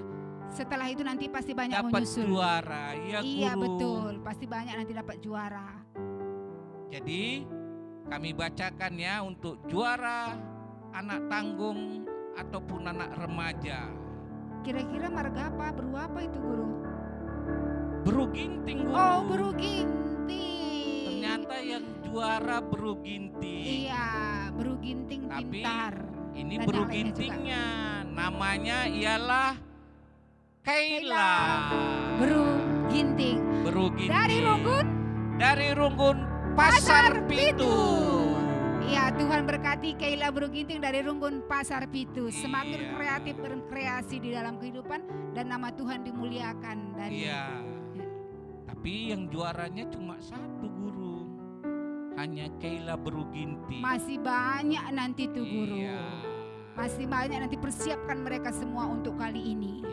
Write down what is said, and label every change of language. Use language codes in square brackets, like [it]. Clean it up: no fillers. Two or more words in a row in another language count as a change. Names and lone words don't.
[id] Setelah itu nanti pasti banyak dapat menyusul. juara. Iya, Iya guru. betul. Pasti banyak nanti dapat juara. Jadi kami bacakan ya untuk juara anak tanggung ataupun anak remaja. Kira-kira marga apa? Beru apa itu guru? Beru ginting, guru. Oh, beru ginting. Ternyata yang juara beru ginting. Iya, beru ginting Tapi pintar. ini Dan beru yang lainnya juga. gintingnya. Namanya ialah Kayla. Beru ginting. Beru ginting. Dari Runggun Pasar Pitu. Iya, Tuhan berkati Kayla Beru Ginting dari Runggun Pasar Pitu. Semakin Iya. kreatif berkreasi di dalam kehidupan dan nama Tuhan dimuliakan dari Iya. Tapi yang juaranya cuma satu, guru. Hanya Kayla Beru Ginting. Masih banyak nanti tuh guru. Iya. Masih banyak nanti, persiapkan mereka semua untuk kali ini.